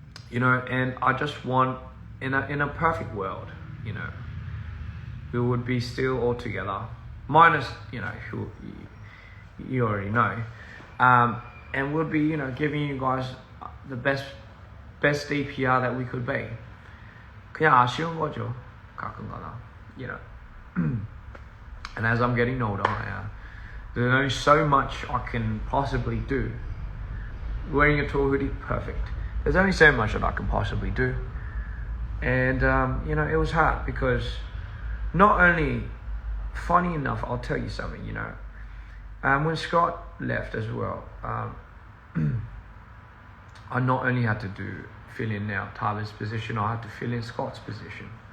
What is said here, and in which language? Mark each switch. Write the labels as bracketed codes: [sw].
[en] You know, and I just want, in a perfect world, you know, we would be still all together, minus, you know, who you already know, and we'll be, you know, giving you guys the best DPR that we could be. [ko] 그냥 아쉬운 거죠, 가끔가다, [en] you know. And as I'm getting older, there's only so much I can possibly do. Wearing a tour hoodie, perfect. There's only so much that I can possibly do. And, you know, it was hard because not only, funny enough, I'll tell you something, you know, when Scott left as well, I not only had to fill in now Tyler's position, I had to fill in Scott's position.